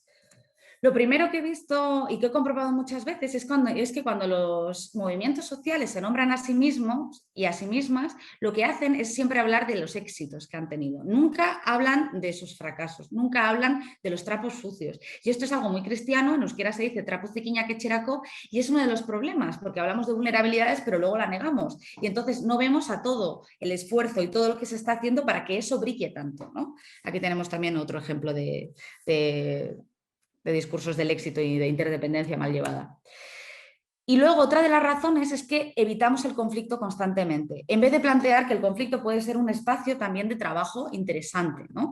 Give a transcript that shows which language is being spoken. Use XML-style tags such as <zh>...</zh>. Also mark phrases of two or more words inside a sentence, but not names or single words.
<es>Lo primero que he visto y que he comprobado muchas veces es que cuando los movimientos sociales se nombran a sí mismos y a sí mismas, lo que hacen es siempre hablar de los éxitos que han tenido. Nunca hablan de sus fracasos, nunca hablan de los trapos sucios. Y esto es algo muy cristiano, en euskera se dice</es> <eu>trapuz zikinak etxerako,</eu> <es>y es uno de los problemas, porque hablamos de vulnerabilidades, pero luego la negamos. Y entonces no vemos a todo el esfuerzo y todo lo que se está haciendo para que eso brille tanto, ¿no? Aquí tenemos también otro ejemplo de discursos del éxito y de interdependencia mal llevada. Y luego otra de las razones es que evitamos el conflicto constantemente, en vez de plantear que el conflicto puede ser un espacio también de trabajo interesante, ¿no?</es>